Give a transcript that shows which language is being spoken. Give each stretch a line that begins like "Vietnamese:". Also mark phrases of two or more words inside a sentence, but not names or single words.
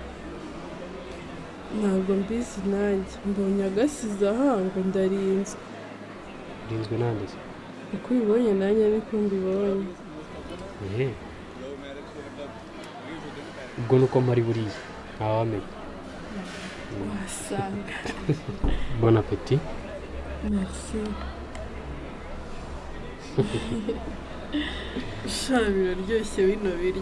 Kinyarwanda: ntabwo mbizi nanjye mbonye agasize aha ngo ndarinzwe Urinzwe nande se? uko ubibonye nanjye niko mbibonye Ehe. Ubwo nuko mpari buriya. Ntawamenya. wasanga
French: Bon appétit.
Kinyarwanda: merci sha biraryoshye bino biryo